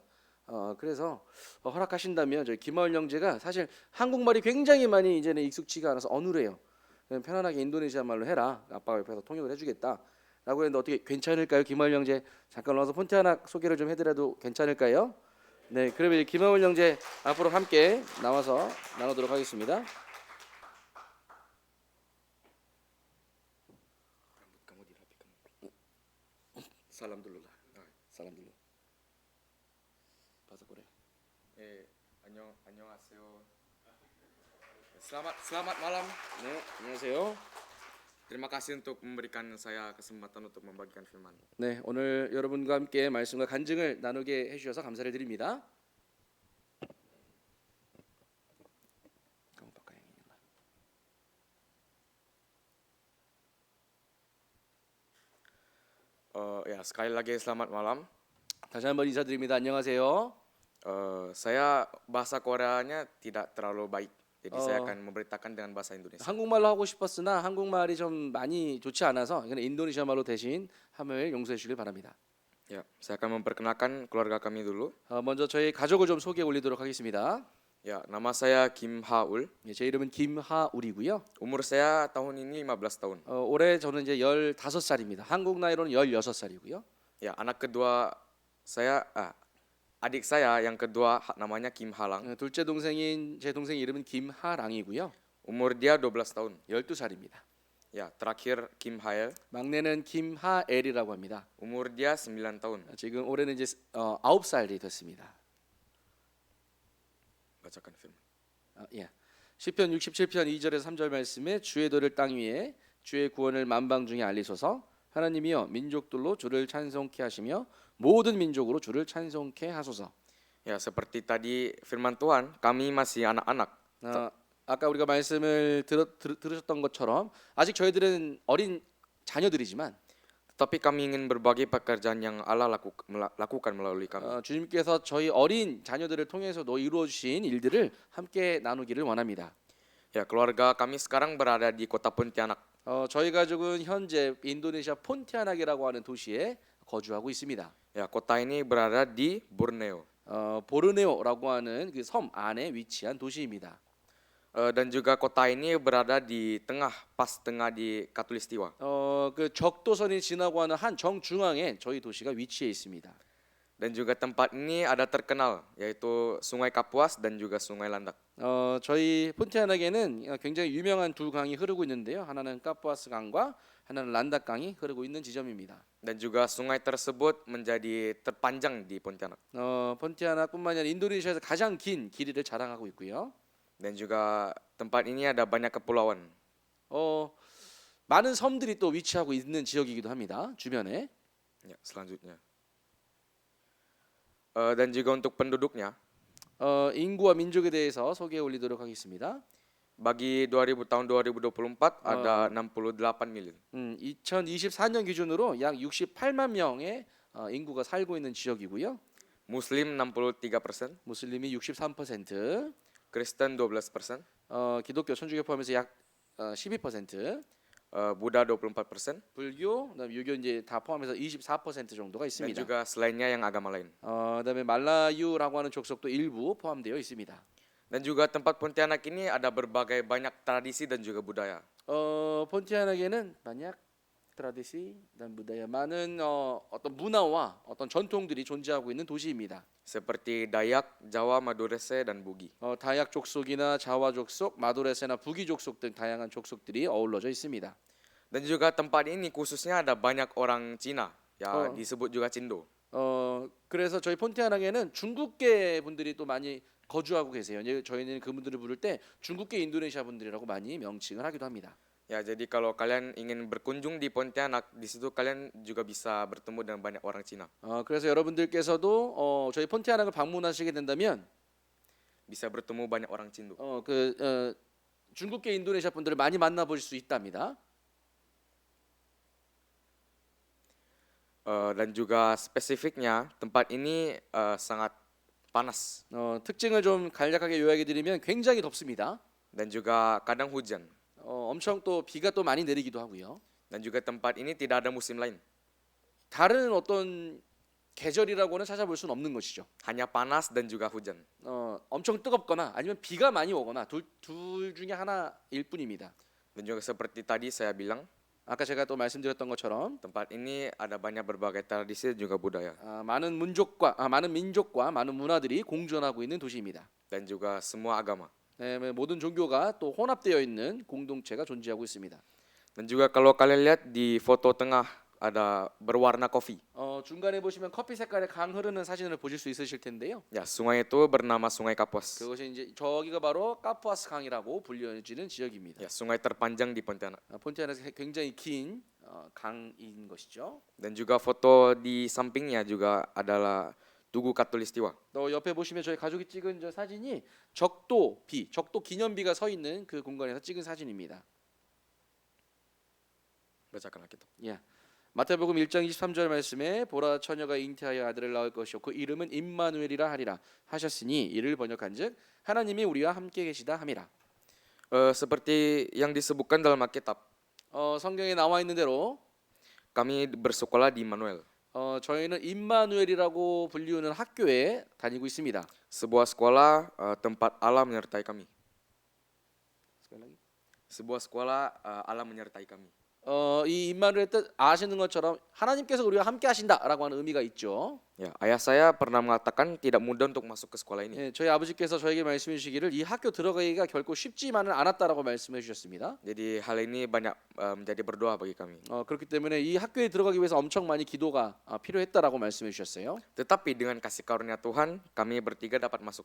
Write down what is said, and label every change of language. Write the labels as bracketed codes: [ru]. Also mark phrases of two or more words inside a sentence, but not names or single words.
[ko] 그래서 허락하신다면 저희 김하울 형제가 사실 한국말이 굉장히 많이 이제는 익숙치가 않아서 어눌해요. 그냥 편안하게 인도네시아 말로 해라. 아빠가 옆에서 통역을 해주겠다. 라고 했는데 어떻게 괜찮을까요? 김하울 형제 잠깐 와서 폰티아낙 소개를 좀 해드려도 괜찮을까요? 네, 그러면 김하울 형제 앞으로 함께 나와서 나누도록 하겠습니다. [id] Salam dulu lah. Salam dulu. Bahasa Korea. 안녕하세요. Selamat malam. [ko] 네, 안녕하세요. [id] Terima kasih untuk memberikan saya kesempatan untuk membagikan firman. [ko] 네, 오늘 여러분과 함께 말씀과 간증을 나누게 해주셔서 감사를 드립니다. [id] Sekali lagi selamat malam. [ko] 다시 한번 인사드립니다. 안녕하세요. [id] Saya bahasa Koreanya tidak terlalu baik, jadi saya akan memberitakan dengan bahasa Indonesia. [ko] 한국말로 하고 싶었으나 한국말이 좀 많이 좋지 않아서 이건 인도네시아 말로 대신 함을 용서해 주길 바랍니다. [id] Ya, saya akan memperkenalkan keluarga kami dulu. [ko] 먼저 저희 가족을 좀 소개해 올리도록 하겠습니다. [id] Ya, nama saya Kim Haul. [ko] 제 이름은 김하울이고요. [id] Umur saya tahun ini 15 tahun. [ko] 올해 저는 이제 15살입니다. 한국 나이로는 16살이고요. [id] Ya, adik saya yang kedua namanya Kim Halang. [ko] 둘째 동생인 제 동생 이름은 김하랑이고요. [id] Umur dia 12 tahun. [ko] 12살입니다. [id] Ya, terakhir Kim Hael. [ko] 막내는 김하엘이라고 합니다. [id] Umur dia 9 tahun. [ko] 지금 올해는 이제 9살이 됐습니다. [id] Bacakan firman. [ko] 예. 시편 67편 2절에서 3절 말씀에 주의 도를 땅 위에 주의 구원을 만방 중에 알리소서. 하나님이여 민족들로 주를 찬송케 하시며 모든 민족으로 주를 찬송케 하소서. [id] Ya, seperti tadi firman Tuhan, kami masih anak-anak. [ko] 어, 아까 우리가 말씀을 들으셨던 것처럼 아직 저희들은 어린 자녀들이지만 [id] Tetapi kami ingin berbagi pekerjaan yang Allah lakukan melalui kami. [ko] 주님께서 저희 어린 자녀들을 통해서도 이루어 주신 일들을 함께 나누기를 원합니다. [id] Ya, keluarga kami sekarang berada di kota Pontianak. [ko] 저희 가족은 현재 인도네시아 폰티아나크라고 하는 도시에 거주하고 있습니다. [id] Ya, kota ini berada di Borneo. [ko] 보르네오라고 하는 그 섬 안에 위치한 도시입니다. [id] Dan juga kota ini berada di tengah, pas tengah di Katulistiwa. [ko] 그 적도선이 지나고 하는 한 정중앙에 저희 도시가 위치해 있습니다. [id] Dan juga tempat ini ada terkenal, yaitu Sungai Kapuas dan juga Sungai Landak. [ko] 저희 폰티아나크에는 굉장히 유명한 두 강이 흐르고 있는데요. 하나는 카푸아스 강과 하나는 란닥 강이 흐르고 있는 지점입니다. [id] Dan juga sungai tersebut menjadi terpanjang di Pontianak. [ko] 폰티아나뿐만 아니라 인도네시아에서 가장 긴 길이를 자랑하고 있고요. [id] Dan juga tempat ini ada banyak kepulauan. [ko] 많은 섬들이 또 위치하고 있는 지역이기도 합니다. 주변에. [id] Ya, selanjutnya. Dan juga untuk penduduknya, [ko] 인구와 민족에 대해서 소개해 올리도록 하겠습니다. [id] bagi tahun 2024 ada 68 million. [ko] 2024년 기준으로 약 68만 명의 인구가 살고 있는 지역이고요. [id] Muslim 63%, [ko] 무슬림이 63%, [id] Kristen 12%, [ko] 기독교 천주교 포함해서 약 12%, [id] Buddha 24%, [ko] 불교, 그다음에 유교 이제 다 포함해서 24% 정도가 [id] dan [ko] 있습니다. [id] juga selainnya yang agama lain. [ko] 그다음에 말라유라고 하는 족속도 일부 포함되어 있습니다. [id] Dan juga tempat Pontianak ini ada berbagai banyak tradisi dan juga budaya. [ko] 폰티아나크에는 만약 트라디시, 난 budaya 많은 어떤 문화와 어떤 전통들이 존재하고 있는 도시입니다. [id] Seperti Dayak, Jawa, Madurese, dan Bugi. [ko] 다약 족속이나 자와 족속, 마도레세나 부기 족속 등 다양한 족속들이 어우러져 있습니다. [id] Dan juga tempat ini khususnya ada banyak orang Cina, ya disebut juga Cindo. [ko] 그래서 저희 폰티아나크에는 중국계 분들이 또 많이 거주하고 계세요. 저희는 그분들을 부를 때 중국계 인도네시아 분들이라고 많이 명칭을 하기도 합니다. [id] Ya, jadi kalau kalian ingin berkunjung di Pontianak, di situ kalian juga bisa bertemu dengan banyak orang Cina. [ko] 그래서 여러분들께서도 저희 폰티아나크를 방문하시게 된다면 [id] Bisa bertemu banyak orang Cindo. [ko] 중국계 인도네시아 분들을 많이 만나보실 수 있답니다. [id] Dan juga spesifiknya tempat ini sangat panas [ko] 특징을 좀 간략하게 요약해 드리면 굉장히 덥습니다. [id] dan juga kadang hujan. [ko] 엄청 또 비가 또 많이 내리기도 하고요. [id] Dan juga tempat ini tidak ada musim lain. [ko] 다른 어떤 계절이라고는 찾아볼 수는 없는 것이죠. [id] Hanya panas dan juga hujan. [ko] 엄청 뜨겁거나 아니면 비가 많이 오거나 둘 중에 하나일 뿐입니다. [id] Dan juga seperti tadi saya bilang, [ko] 아까 제가 또 말씀드렸던 것처럼 [id] tempat ini ada banyak berbagai tradisi dan juga budaya. [ko] 많은 민족과 많은 문화들이 공존하고 있는 도시입니다. [id] Dan juga semua agama. [ko] 모든 종교가 또 혼합되어 있는 공동체가 존재하고 있습니다. [id] Dan juga kalau kalian lihat di foto tengah ada berwarna kopi. [ko] 중간에 보시면 커피 색깔의 강 흐르는 사진을 보실 수 있으실 텐데요. [id] Ya, sungai itu bernama Sungai Kapuas. [ko] 그것이 이제 저기가 바로 카푸아스 강이라고 불려지는 지역입니다. [id] Ya, sungai terpanjang di Pontianak. [ko] 폰티아나크에서 굉장히 긴 강인 것이죠. [id] Dan juga foto di sampingnya juga adalah Tugu Katulistiwa. [ko] 또 옆에 보시면 저희 가족이 찍은 저 사진이 적도 기념비가 서 있는 그 공간에서 찍은 사진입니다. [id] Bacakanlah kita. [ko] 예. 마태복음 1장 23절 말씀에 보라 처녀가 잉태하여 아들을 낳을 것이요 그 이름은 임마누엘이라 하리라 하셨으니 이를 번역한즉 하나님이 우리와 함께 계시다 함이라. [id] Seperti yang disebutkan dalam Alkitab, [ko] 성경에 나와 있는 대로 [id] kami bersekolah di Immanuel, [ko] 저희는 임마누엘이라고 불리우는 학교에 다니고 있습니다. [id] sebuah sekolah tempat Allah menyertai kami. Sebuah sekolah Allah menyertai kami. [ko] 이 임마누엘의 뜻 아시는 것처럼 하나님께서 우리와 함께 하신다라고 하는 의미가 있죠. [id] Ya, ayah saya pernah mengatakan tidak mudah untuk masuk ke sekolah ini. [ko] 예, 저희 아버지께서 저에게 말씀해 주시기를 이 학교 들어가기가 결코 쉽지만은 않았다라고 말씀해 주셨습니다. [id] Jadi hal ini banyak menjadi berdoa bagi kami. [ko] 그렇기 때문에 이 학교에 들어가기 위해서 엄청 많이 기도가 필요했다라고 말씀해 주셨어요. [id] Tetapi dengan kasih karunia Tuhan, kami bertiga dapat masuk.